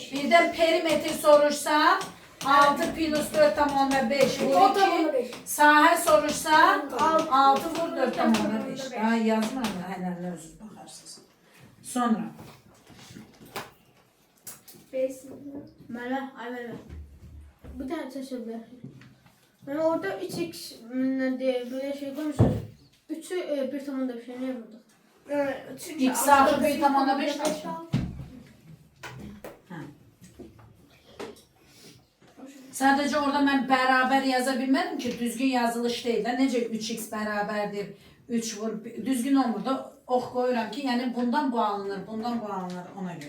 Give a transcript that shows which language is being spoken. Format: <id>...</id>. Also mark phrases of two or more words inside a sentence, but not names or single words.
<az>Birdən perimetr soruşsa, 6 plus 4,5 vur 2. Sahə soruşsa, 6 vur 4,5. Daha yazmıram da hələlə özünüz baxarsınız. Sonra. Mənə, ay mənə. Bir dənə təşəbbüs. Mən orada 3x</az> <tr>böyle şey koymuşum. 3'ü bir tamamda bir şey ne yapıyorduk?</tr> <az>X artı 1,5 Sadəcə orada mən bərabər yaza bilmədim ki, düzgün yazılış deyil də. Necə 3x bərabərdir, 3 vur, düzgün olmur da ox qoyuram ki, yəni bundan bu alınır, bundan bu alınır ona görə.</az>